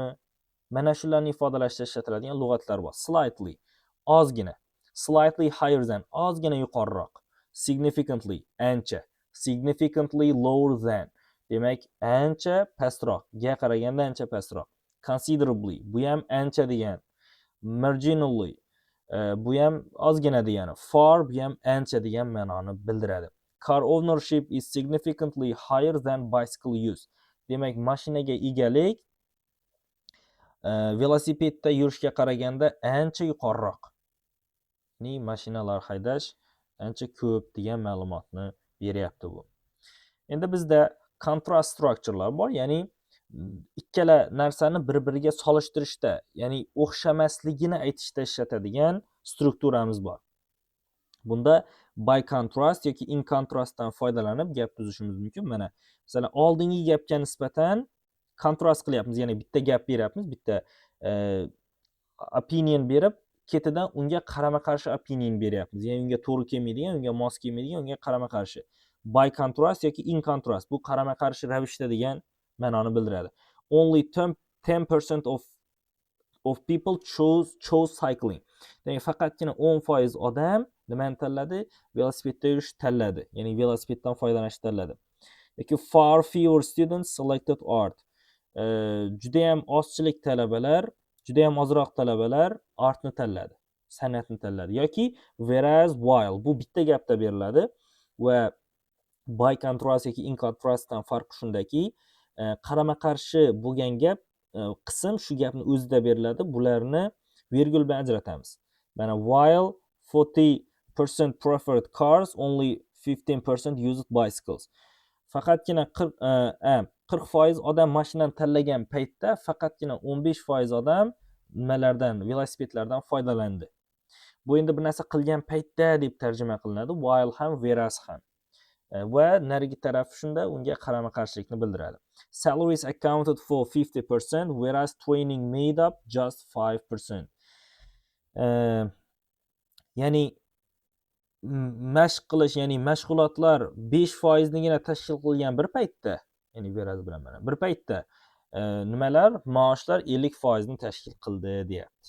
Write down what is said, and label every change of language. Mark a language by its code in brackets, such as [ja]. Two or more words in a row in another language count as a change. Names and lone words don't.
[uz] Mana shularni ifodalashda ishlatiladigan lug'atlar bor. Slightly, ozgina. [en] Slightly higher than, [uz] ozgina yuqoriroq. Significantly, ancha. [en] Significantly lower than, [uz] demak ancha pastroq, ga qaraganda ancha pastroq. Considerably, bu ham ancha degan. Marginally, bu ham ozgina degani. Far, bu ham ancha degan ma'noni bildiradi. [en] Car ownership is significantly higher than bicycle use. [uz] Demak, mashinaga egalik velosipedda yurishga qaraganda ancha yuqoriroq. Ya'ni mashinalar haydash ancha ko'p degan ma'lumotni beryapti bu. Endi bizda [en] contrast structurelar [uz] bor, ya'ni ikkala narsani bir-biriga solishtirishda, ya'ni o'xshamasligini aytishda ishlatadigan strukturamiz bor. Bunda [en] by contrast [uz] yoki [en] in contrastdan [uz] foydalanib gap tuzishimiz mumkin. Mana, masalan, oldingi gapga nisbatan kontrast qilyapmiz, ya'ni bitta gap beryapmiz, bitta opinion berib, ketidan unga qarama-qarshi opinion beryapmiz. Ya'ni unga to'g'ri kelmaydigan, unga mos kelmaydigan, unga qarama-qarshi. [en] By contrast [uz] yoki [en] in contrast, [uz] bu qarama-qarshi ravishda degan ma'noni bildiradi. [en] Only 10% of people chose cycling. [uz] Ya'ni faqatgina 10% odam nimani tanladi? Velosipedda yurish tanladi. Ya'ni velosipeddan foydalanishni tanladi. [en] Yoki far fewer students selected art. [uz] Juda ham ozroq talabalar artni tanladi, san'atni tanladi. [en] Yoki whereas while, [uz] bu bitta gapda beriladi va [en] by contrast [uz] yoki [en] in contrastdan [uz] farqi shundaki, qarama-qarshi bo'lgan gap qism shu gapni o'zida beriladi. Bularni virgul bilan ajratamiz. [en] Mana while 40% preferred cars, only 15% used bicycles. [uz] Faqatgina 40% odam mashinani tanlagan paytda faqatgina 15% odam nimalardan, velosipedlardan foydalandi. Bu endi bir narsa qilgan paytda deb tarjima qilinadi, while ham, whereas ham. Va narigi taraf shunda unga qarama-qarshilikni bildiradi. [en] Salaries accounted for 50%, whereas training made up just 5%. [uz] Ya'ni mashq qilish, ya'ni mashg'ulotlar 5% nigina tashkil qilgan bir paytda, ya'ni whereas bilan mana bir paytda nimalar, maoshlar 50% ni tashkil qildi deyapti.